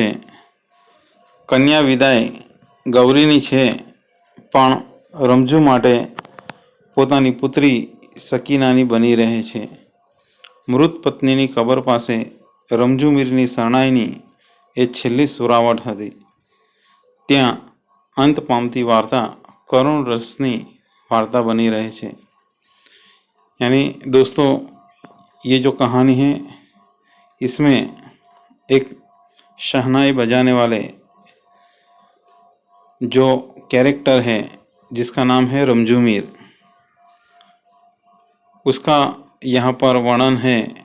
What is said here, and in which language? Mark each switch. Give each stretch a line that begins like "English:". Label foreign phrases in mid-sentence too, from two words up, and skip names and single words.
Gujarati: કન્યા વિદાય ગૌરીની છે, પણ રમજુ માટે પોતાની પુત્રી સકીનાની બની રહે છે। મૃત પત્નીની કબર પાસે રમજુ મીરની શરણાઈની એ છેલ્લી સુરાવટ હતી। ત્યાં અંત પામતી વાર્તા કરુણ રસની વાર્તા બની રહે છે।
Hindi: यानी दोस्तों, ये जो कहानी है इसमें एक शहनाई बजाने वाले जो कैरेक्टर है जिसका नाम है रमजू मीर, उसका यहाँ पर वर्णन है।